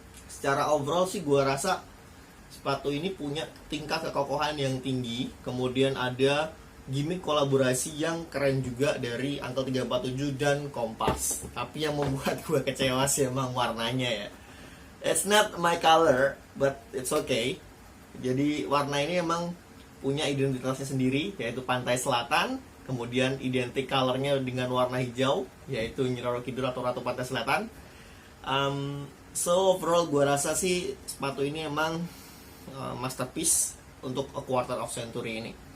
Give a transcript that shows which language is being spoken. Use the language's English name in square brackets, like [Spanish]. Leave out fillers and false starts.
[Indonesian] Secara overall sih gue rasa sepatu ini punya tingkat kekokohan yang tinggi. Kemudian ada gimmick kolaborasi yang keren juga dari Uncle 347 dan Kompas. Tapi yang membuat gue kecewa sih emang warnanya ya. [English] It's not my color, but it's okay. [Indonesian] Jadi warna ini emang punya identitasnya sendiri, yaitu pantai selatan. Kemudian identik colornya dengan warna hijau, yaitu Nyi Roro Kidul atau Ratu Pantai Selatan. So overall gue rasa sih sepatu ini emang masterpiece untuk [English] a quarter of century [Indonesian] ini.